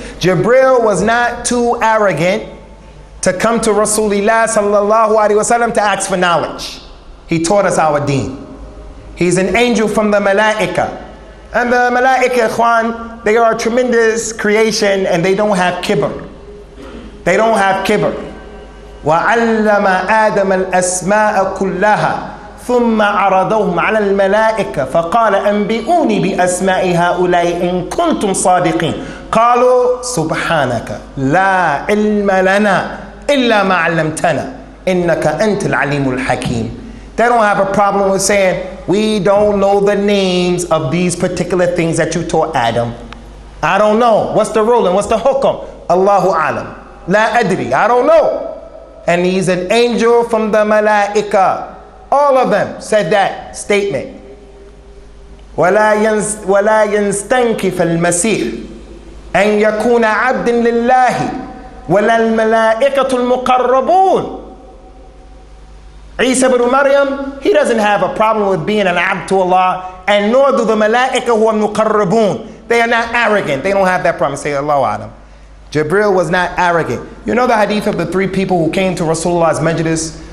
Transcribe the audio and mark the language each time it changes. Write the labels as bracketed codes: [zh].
[en] Jibreel was not too arrogant to come to Rasulullah sallallahu alaihi wasallam to ask for knowledge. He taught us our deen. He's an angel from the malaika. And the malaika, ikhwan, they are a tremendous creation and they don't have kibr. They don't have kibr. [ar] وَعَلَّمَ آدَمَ الْأَسْمَاءَ كُلَّهَا ثم عرضوهم على الملائكة فقال أنبئوني بأسماء هؤلاء إن كنتم صادقين قالوا سبحانك لا علم لنا إلا ما علمتنا إنك أنت العليم الحكيم. [en] They don't have a problem with saying, we don't know the names of these particular things that you taught Adam. I don't know. What's the ruling? What's the hukum? Allahu alam. [ar] La adri. [en] I don't know. And he's an angel from the malaika. All of them said that statement. [ar] ولا ينستنكف المسيح أن يكون عبد لله ولا الملائكة المقربون. [en] Isa ibn Maryam, he doesn't have a problem with being an abd to Allah, and nor do the malaika who are muqarrabun. They are not arrogant. They don't have that problem. Say Allahu Adam. Jibreel was not arrogant. You know the hadith of the three people who came to Rasulullah's majlis?